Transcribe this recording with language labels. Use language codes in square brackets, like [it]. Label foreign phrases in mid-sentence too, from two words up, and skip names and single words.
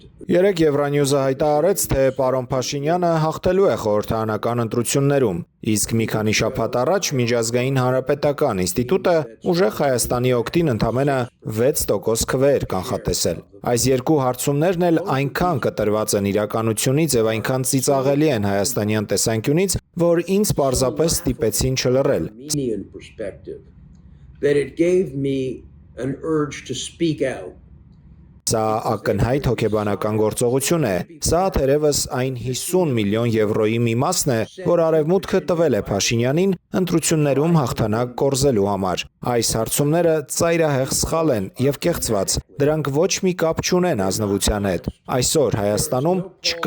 [hy] Երեկ Եվրանյուզը հայտարարեց, թե պարոն Փաշինյանը հաղթելու է խորհրդարանական ընտրություններում, իսկ մի քանի շաբաթ առաջ Միջազգային հանրապետական ինստիտուտը ուժեղ Հայաստանի օգտին ընդամենը 6% քվեեր կանխատեսել։ Այս երկու հարցումներն էլ այնքան կտրված են իրականությունից եւ այնքան ծիծաղելի են հայաստանյան տեսանկյունից, որ ինձ պարզապես ստիպեցին չլռել։ [en] That it gave me an urge to speak out. [hy] Սա ակնհայտ հոգեբանական գործողություն է։ Սա թերևս այն 50 միլիոն եվրոյի մի մասն է, որ Արևմուտքը տվել է Փաշինյանին ընտրություններում հաղթանակ կորզելու համար։ Այս հարցումները ծայրահեղ սխալ են եւ կեղծված։ Դրանք ոչ մի կապ չունեն ազնվության հետ։ Այսօր Հայաստանում չկա